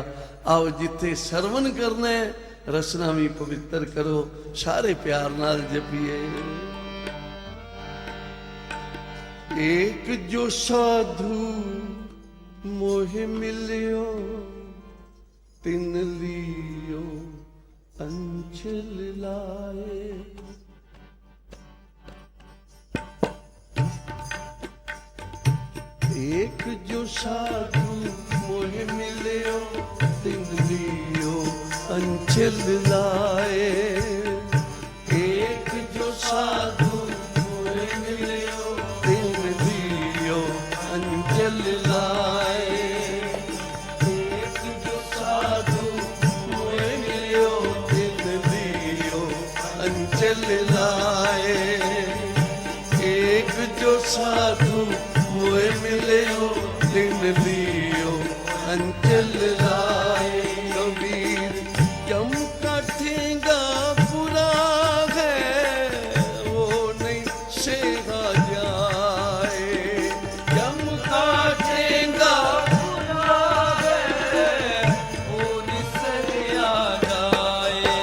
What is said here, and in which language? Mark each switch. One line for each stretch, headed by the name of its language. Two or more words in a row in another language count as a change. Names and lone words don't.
Punjabi: ਆਓ ਜਿੱਥੇ ਸਰਵਨ ਕਰਨਾ ਹੈ, ਰਸਨਾ ਵੀ ਪਵਿੱਤਰ ਕਰੋ, ਸਾਰੇ ਪਿਆਰ ਨਾਲ ਜਪੀਏ।
Braj: ਏਕ ਜੋ ਸਾਧੂ ਮੋਹਿ ਮਿਲਿਓ, ਤਿਨ ਲਿਓ ਅੰਚਲ ਲਾਏ। एक जो साधु मोहे मिलियो, तिन लियो अंचल लाए। एक जो साधु मोहे मिलियो, तिन लियो अंचल लाए। एक जो साधु मोहे मिलियो, तिन लियो अंचल लाए। एक जो साधु मोए मिलियो, तिन लियो अंचल लाए। कबीर जम का ठेंगा बुरा है, वो नहीं सेहा जाए। जम का ठेंगा बुरा है, वो नहीं सहा जाए।